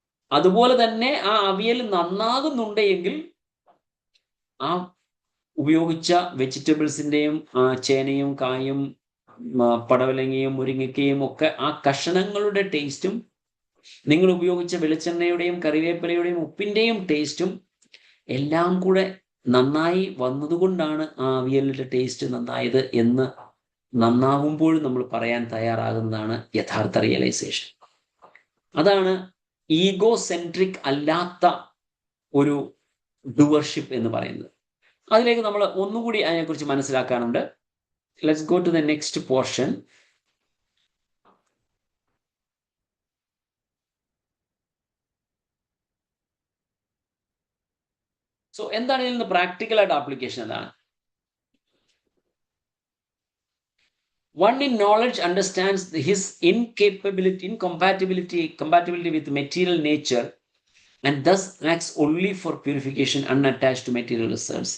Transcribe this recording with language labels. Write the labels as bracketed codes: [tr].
[ml] അതുപോലെ തന്നെ ആ അവിയൽ നന്നാകുന്നുണ്ടെങ്കിൽ ആ ഉപയോഗിച്ച വെജിറ്റബിൾസിന്റെയും ചേനയും കായും പടവലങ്ങയും മുരിങ്ങയ്ക്കയും ഒക്കെ ആ കഷണങ്ങളുടെ ടേസ്റ്റും നിങ്ങൾ ഉപയോഗിച്ച വെളിച്ചെണ്ണയുടെയും കറിവേപ്പിലയുടെയും ഉപ്പിന്റെയും ടേസ്റ്റും എല്ലാം കൂടെ നന്നായി വന്നതുകൊണ്ടാണ് ആ അവിയലിന്റെ ടേസ്റ്റ് നന്നായത് എന്ന് നന്നാകുമ്പോഴും നമ്മൾ പറയാൻ തയ്യാറാകുന്നതാണ് യഥാർത്ഥ റിയലൈസേഷൻ. അതാണ് ഈഗോ സെൻട്രിക് അല്ലാത്ത ഒരു ഡുവർഷിപ്പ് എന്ന് പറയുന്നത്. അതിലേക്ക് നമ്മൾ ഒന്നുകൂടി അതിനെക്കുറിച്ച് മനസ്സിലാക്കാനുണ്ട്. [en] Let's go to the next portion. [ml] So എന്താണ് ഇതിൽ നിന്ന് പ്രാക്ടിക്കലായിട്ട് ആപ്ലിക്കേഷൻ എന്താണ്? [en] One in knowledge understands his compatibility with material nature and thus acts only for purification unattached to material results.